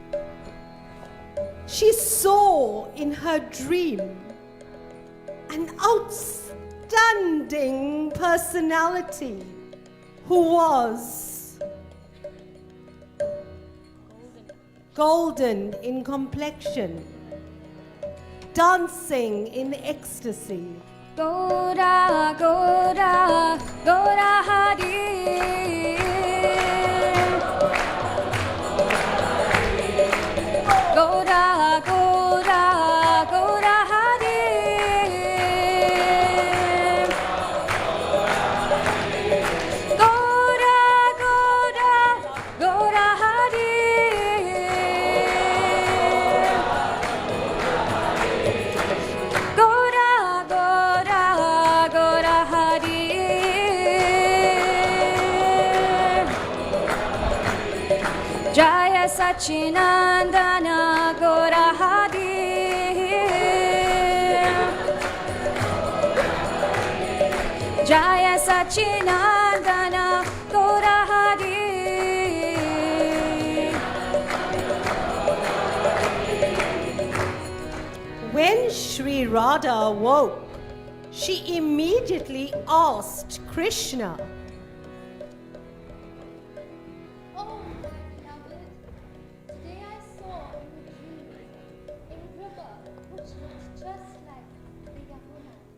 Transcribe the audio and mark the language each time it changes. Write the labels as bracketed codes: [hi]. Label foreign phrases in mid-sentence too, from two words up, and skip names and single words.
[en] She saw in her dream an outstanding personality who was golden in complexion, dancing in ecstasy. Gora, Gora, Gora Hari. Gora, Gora, Gora Hari. Gora, Gora, Gora Hari. Gora, Gora, Gora Hari. Jaya Sachinandana Gora Hari. Jaya Sachinandana Gora Hari. When Sri Radha awoke, she immediately asked Krishna, Oh, my beloved, today I saw in a dream a river which looked just like the Yamuna.